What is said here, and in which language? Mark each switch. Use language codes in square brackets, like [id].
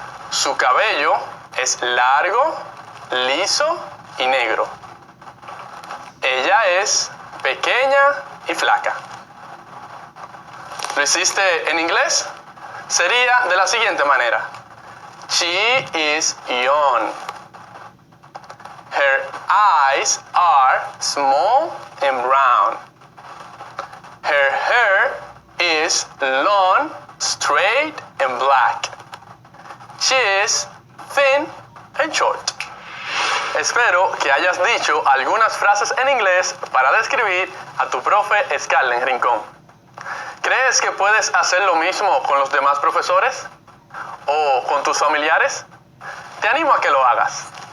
[es] Su cabello es largo, liso y negro. Ella es pequeña y flaca. ¿Lo hiciste en inglés? Sería de la siguiente manera. [en] She is young. Her eyes are small and brown. Her hair is long, straight and black. She is thin and short. [es] Espero que hayas dicho algunas frases en inglés para describir a tu profe Scarlett Rincón. ¿Crees que puedes hacer lo mismo con los demás profesores? ¿O con tus familiares? Te animo a que lo hagas.